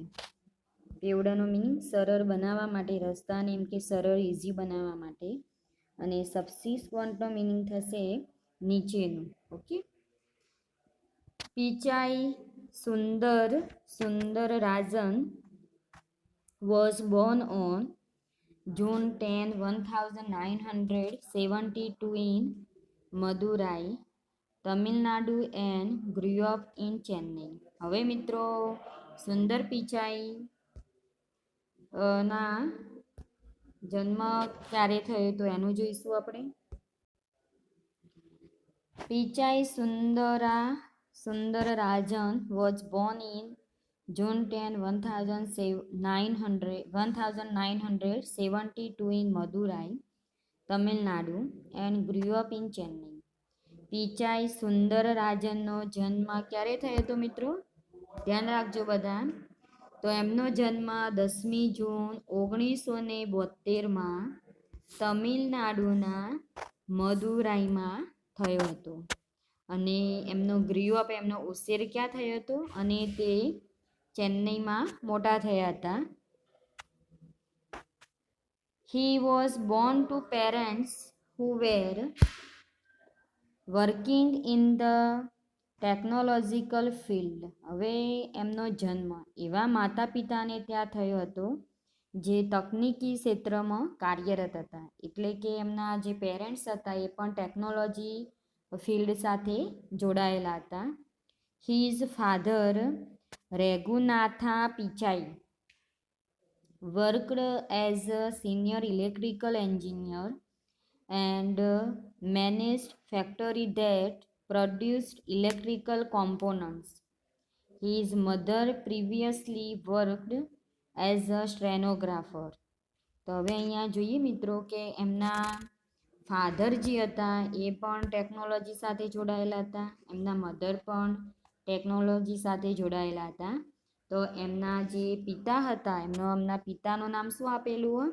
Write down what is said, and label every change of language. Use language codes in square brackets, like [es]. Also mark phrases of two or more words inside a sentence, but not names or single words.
[gu] પેવડાનો મિનિંગ સરળ બનાવવા માટે, રસ્તાને એમ કે સરળ ઇઝી બનાવવા માટે. અને સબસિક્વન્ટનો મિનિંગ થશે નીચેનું. ઓકે. [en] પિચાઈ સુંદરરાજન was born on June 10, 1972 in Madurai, Tamil Nadu and grew up in Chennai. [gu] હવે મિત્રો સુંદર પિચાઈ ના જન્મ ક્યારે થયો તો એનું જોઈશું આપણે. [en] પિચાઈ સુંદરરાજન was born in June 10, 1972 in Madurai, Tamil Nadu and grew up in Chennai. [gu] પિચાઈ સુંદરરાજનનો જન્મ ક્યારે થયો હતો મિત્રો? ધ્યાન રાખજો બધા. તો એમનો જન્મ 10મી જૂન 1972માં તમિલનાડુના મદુરાઈમાં થયો હતો. અને એમનો [en] grew up, [gu] એમનો ઉછેર ક્યાં થયો હતો? અને તે ચેન્નઈમાં મોટા થયા હતા. [en] He was born to parents who were working in the technological field. [gu] હવે એમનો જન્મ એવા માતા પિતાને ત્યાં થયો હતો જે તકનીકી ક્ષેત્રમાં કાર્યરત હતા. એટલે કે એમના જે પેરેન્ટ્સ હતા એ પણ [en] technology field [gu] સાથે જોડાયેલા હતા. [en] His father Regunatha Pichai worked as a senior electrical engineer and managed factory that produced electrical components. His mother previously worked as a stenographer. [gu] તો હવે અહીંયા જોઈએ મિત્રો કે એમના ફાધર જે હતા એ પણ ટેકનોલોજી સાથે જોડાયેલા હતા, એમના મધર પણ ટેકનોલોજી સાથે જોડાયેલા હતા. તો એમના જે પિતા હતા એમના પિતાનું નામ શું આપેલું?